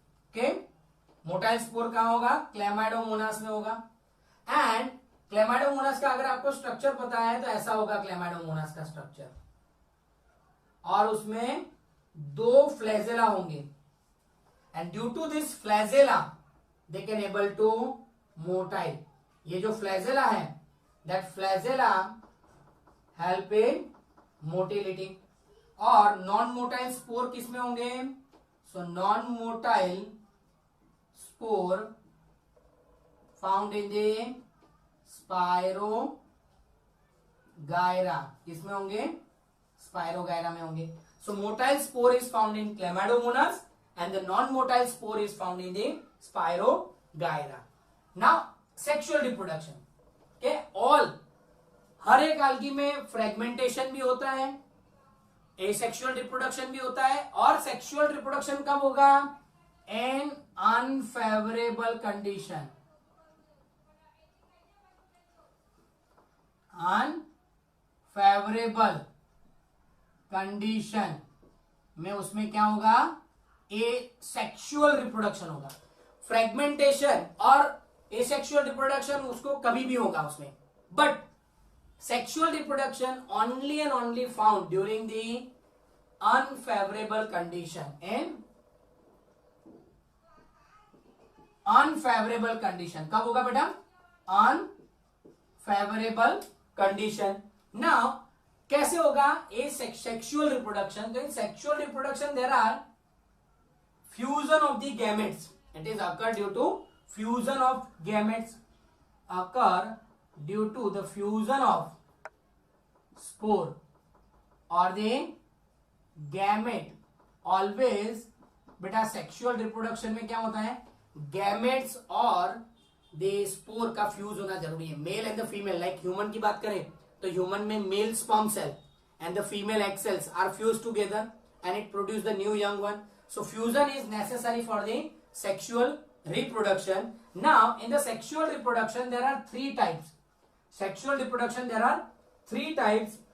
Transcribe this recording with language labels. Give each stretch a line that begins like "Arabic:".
Hindi: Okay, motile spore कहाँ होगा? Chlamydomonas में होगा. And Chlamydomonas का अगर आपको स्ट्रक्चर पता है तो ऐसा होगा Chlamydomonas का स्ट्रक्चर और उसमें दो फ्लैजेला होंगे
English: and due to this flagella they can able to motile.
Hindi: ये जो
English: flagella है that flagella help in motility.
Hindi: और नॉन मोटाइल स्पोर किसमें होंगे?
English: so non motile spore found in the spirogyra,
Hindi: किसमें होंगे? स्पायरोगायरा में होंगे.
English: So motile spore is found in chlamydomonas and the non motile spore is found in the spirogyra.
Hindi: Now sexual reproduction के all, हर एक algae में fragmentation भी होता है, एसेक्सुअल रिप्रोडक्शन भी होता है, और सेक्सुअल रिप्रोडक्शन कब होगा?
English: In unfavourable condition.
Hindi: अनफेवरेबल कंडीशन में उसमें क्या होगा? एसेक्सुअल रिप्रोडक्शन होगा.
English: fragmentation और asexual reproduction
Hindi: उसको कभी भी होगा उसमें,
English: But sexual reproduction only and only found during the unfavorable condition. In unfavorable condition
Hindi: कब होगा बेटा?
English: unfavorable condition.
Hindi: Now कैसे होगा ये sexual reproduction?
English: तो in sexual reproduction there are fusion of the gametes. It is occur due to fusion of gametes, occur due to the fusion of spore or the gamete.
Hindi: Always बेटा sexual reproduction में क्या होता है? Gametes और the spore का fuse होना जरूरी है.
English: male and the female, like human
Hindi: की बात करें तो
English: Human में male sperm cell and the female egg cells are fused together and it produce the new young one. So fusion is necessary for the sexual reproduction. Now in the sexual reproduction there are three types. Sexual reproduction there are three types.